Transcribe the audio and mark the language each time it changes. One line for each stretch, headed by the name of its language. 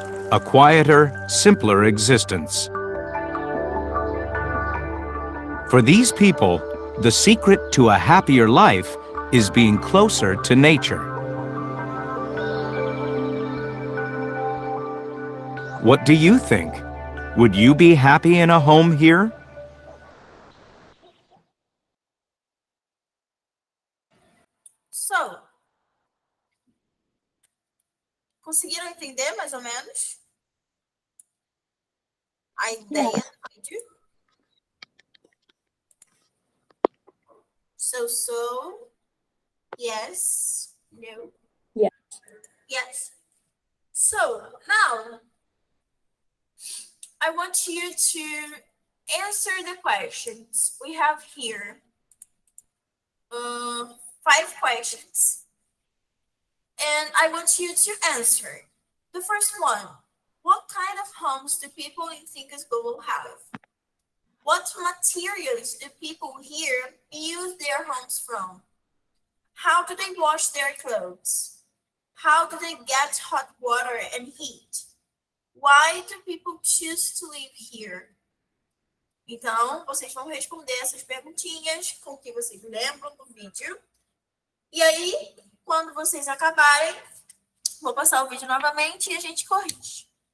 English: A quieter, simpler existence. For these people, the secret to a happier life is being closer to nature. What do you think? Would you be happy in a home here?
Portuguese: So, conseguiram entender mais ou menos a ideia do vídeo?
English: So, yes, no. Yes. Yes. So, now, I want you to answer the questions. We have here 5 questions. And I want you to answer. The first one, what kind of homes do people in Thinkers Bubble have? What materials do people here build their homes from? How do they wash their clothes? How do they get hot water and heat? Why do people choose to live here?
Portuguese: Então, vocês vão responder essas perguntinhas com o que vocês lembram do vídeo. E aí, quando vocês acabarem, vou passar o vídeo novamente e a gente corrige.